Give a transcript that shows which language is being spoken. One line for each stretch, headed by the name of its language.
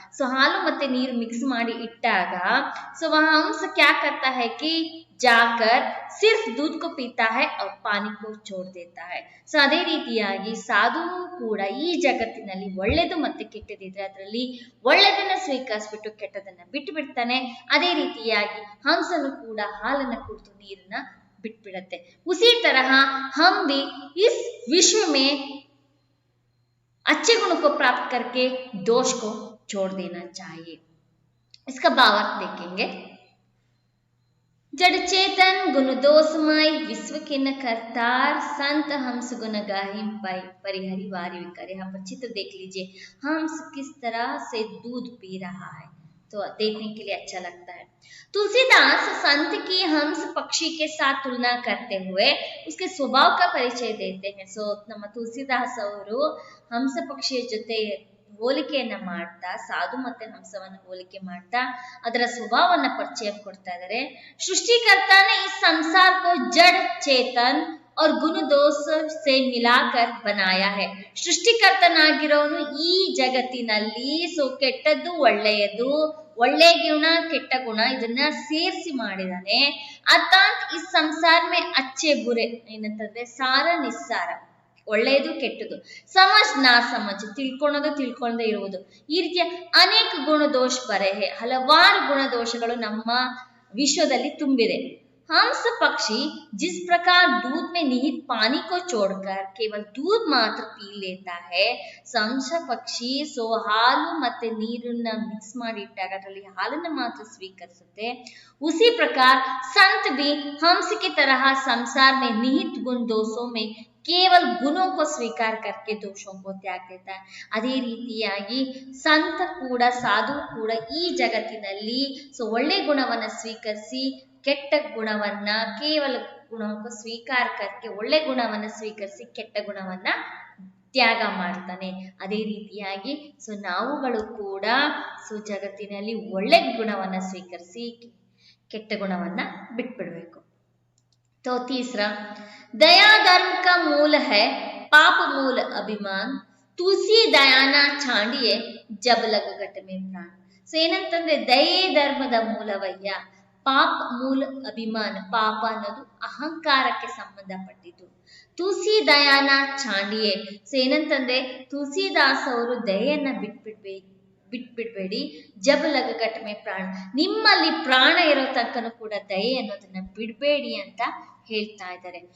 Hindi: सो
Kannada: ಹಾಲು ಮತ್ತೆ ನೀರು ಮಿಕ್ಸ್ ಮಾಡಿ ಇಟ್ಟಾಗ
Hindi: सो वहाँ हंस क्या करता है कि जाकर सिर्फ दूध को पीता है और पानी को छोड़ देता है.
Kannada: ಸೊ ಅದೇ ರೀತಿಯಾಗಿ ಸಾಧು ಕೂಡ ಈ ಜಗತ್ತಿನಲ್ಲಿ ಒಳ್ಳೆದು ಮತ್ತೆ ಕೆಟ್ಟದಿದ್ರೆ ಅದರಲ್ಲಿ ಒಳ್ಳೆದನ್ನ ಸ್ವೀಕರಿಸ್ಬಿಟ್ಟು ಕೆಟ್ಟದನ್ನ ಬಿಟ್ಟು ಬಿಡ್ತಾನೆ. ಅದೇ ರೀತಿಯಾಗಿ ಹಂಸನು ಕೂಡ ಹಾಲನ್ನ ಕುಡಿದು ನೀರನ್ನ बिटबिड़ते.
Hindi: उसी तरह हम भी इस विश्व में अच्छे गुणों को प्राप्त करके दोष को छोड़ देना चाहिए. इसका भावार्थ देखेंगे. जड़ चेतन गुण दोषमय विश्व किन्न करतार संत हंस गुण गाहिम पाई परिहरि वारी विकार. यहाँ पर चित्र देख लीजिए, हंस किस तरह से दूध पी रहा है, तो देखने के लिए अच्छा लगता है. तुलसीदास संत की हंस पक्षी के साथ तुलना करते हुए उसके स्वभाव का परिचय देते हैं.
Kannada: सो ನಮ್ಮ ತುಳಸಿದಾಸ್ ಅವರು ಹಂಸ ಪಕ್ಷಿಯ ಜೊತೆ ಹೋಲಿಕೆಯನ್ನ ಮಾಡ್ತಾ ಸಾಧು ಮತ್ತೆ ಹಂಸವನ್ನ ಹೋಲಿಕೆ ಮಾಡ್ತಾ ಅದರ ಸ್ವಭಾವವನ್ನ ಪರಿಚಯ ಕೊಡ್ತಾ ಇದ್ದಾರೆ.
Hindi: सृष्टिकर्ता ने इस संसार को जड़ चेतन और गुण दोष से मिलाकर बनाया है.
Kannada: ಸೃಷ್ಟಿಕರ್ತನಾಗಿರೋನು ಈ ಜಗತ್ತಿನಲ್ಲಿ ಸೊ ಕೆಟ್ಟದ್ದು ಒಳ್ಳೆಯದು, ಒಳ್ಳೆ ಗುಣ ಕೆಟ್ಟ ಗುಣ ಇದನ್ನ ಸೇರಿಸಿ ಮಾಡಿದಾನೆ. ಅರ್ಥಾತ್ ಈ
Hindi: ಸಂಸಾರ ಮೇ ಅಚ್ಚೆ ಬುರೆ
Kannada: ಏನಂತಂದ್ರೆ ಸಾರ ನಿಸ್ಸಾರ, ಒಳ್ಳೆಯದು ಕೆಟ್ಟದು,
Hindi: ಸಮಜ್ ನಾ ಸಮಜ್
Kannada: ತಿಳ್ಕೊಳ್ಳೋದು ತಿಳ್ಕೊಳ್ಳದೆ ಇರುವುದು, ಈ ರೀತಿಯ ಅನೇಕ ಗುಣ ದೋಷ ಬರೆ ಹಲವಾರು ಗುಣ ದೋಷಗಳು ನಮ್ಮ ವಿಶ್ವದಲ್ಲಿ ತುಂಬಿದೆ.
Hindi: हंस पक्षी जिस प्रकार दूध में निहित पानी को छोड़कर केवल दूध मात्र पी लेता है, हंस पक्षी सो
Kannada: ಹಾಲು ಮತ್ತೆ ನೀರನ್ನ ಮಿಕ್ಸ್ ಮಾಡಿ ಇಟ್ಟಾಗ ಅದರಲ್ಲಿ ಹಾಲನ್ನ ಮಾತ್ರ ಸ್ವೀಕರಿಸುತ್ತೆ.
Hindi: उसी प्रकार संत भी हंस की तरह संसार में निहित गुण दोषों में केवल गुणों को स्वीकार करके दोषों को त्याग देता है.
Kannada: ಅದೇ ರೀತಿಯಾಗಿ ಸಂತ ಕೂಡ ಸಾಧು ಕೂಡ ಈ ಜಗತ್ತಿನಲ್ಲಿ ಸೊ ಒಳ್ಳೆ ಗುಣವನ್ನ ಸ್ವೀಕರಿಸಿ ಕೆಟ್ಟ ಗುಣವನ್ನ ಕೇವಲ ಗುಣಕ್ಕೆ ಸ್ವೀಕಾರ करके ಒಳ್ಳೆ ಗುಣವನ್ನ ಸ್ವೀಕರಿಸಿ ಕೆಟ್ಟ ಗುಣವನ್ನ ತ್ಯಾಗ ಮಾಡ್ತಾನೆ. ಅದೇ ರೀತಿಯಾಗಿ ಸೊ ನಾವುಗಳು ಕೂಡ ಸೊ ಜಗತ್ತಿನಲ್ಲಿ ಒಳ್ಳೆ ಗುಣವನ್ನ ಸ್ವೀಕರಿಸಿ ಕೆಟ್ಟ ಗುಣವನ್ನ ಬಿಟ್ಬಿಡ್ಬೇಕು.
Hindi: तो तीसरा दया धर्म का मूल है, पाप मूल अभिमान, तुलसी दयाना छांडिए जब लग घट में प्राण.
Kannada: ಸೊ ಏನಂತಂದ್ರೆ ದಯೆ ಧರ್ಮದ ಮೂಲವಯ್ಯ, ಪಾಪ ಮೂಲ ಅಭಿಮಾನ, ಪಾಪ ಅನ್ನೋದು ಅಹಂಕಾರಕ್ಕೆ ಸಂಬಂಧಪಟ್ಟಿದ್ದು.
Hindi: ತುಳಸಿ ದಯಾನ ಚಾಂಡಿಯೇ
Kannada: ಸೊ ಏನಂತಂದ್ರೆ ತುಳಸಿದಾಸ್ ಅವರು ದಯೆಯನ್ನ ಬಿಟ್ಬಿಡ್ಬೇಡಿ,
Hindi: ಜಬ್ ಲಗ ಘಟ್ ಮೇ ಪ್ರಾಣ,
Kannada: ನಿಮ್ಮಲ್ಲಿ ಪ್ರಾಣ ಇರೋ ತನಕನೂ ಕೂಡ ದಯೆ ಅನ್ನೋದನ್ನ ಬಿಡಬೇಡಿ ಅಂತ ಹೇಳ್ತಾ ಇದ್ದಾರೆ.